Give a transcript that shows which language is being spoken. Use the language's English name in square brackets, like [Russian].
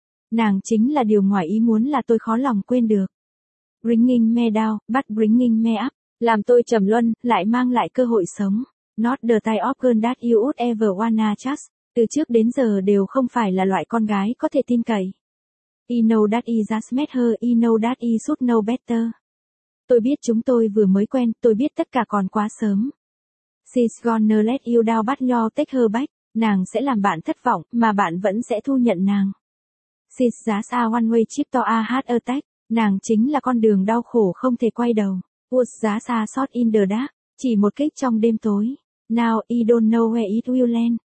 [Vietnamese] Nàng chính là điều ngoài ý muốn là tôi khó lòng quên được. [English] Bringing me down, but bringing me up, [Vietnamese] làm tôi trầm luân, lại mang lại cơ hội sống. [English] Not the type of girl that you would ever wanna trust, [Vietnamese] từ trước đến giờ đều không phải là loại con gái có thể tin cậy. [English] I know that I just met her, I know that I should know better. [Vietnamese] Tôi biết chúng tôi vừa mới quen, tôi biết tất cả còn quá sớm. [English] She's gonna let you down, but you'll take her back, [Vietnamese] nàng sẽ làm bạn thất vọng, mà bạn vẫn sẽ thu nhận nàng. [English] She's just a one way trip to a heart attack. [Vietnamese] Nàng chính là con đường đau khổ không thể quay đầu. [English] Was giá xa sót in the dark. [Vietnamese] Chỉ một kích trong đêm tối. [English] Now I don't know where it will land.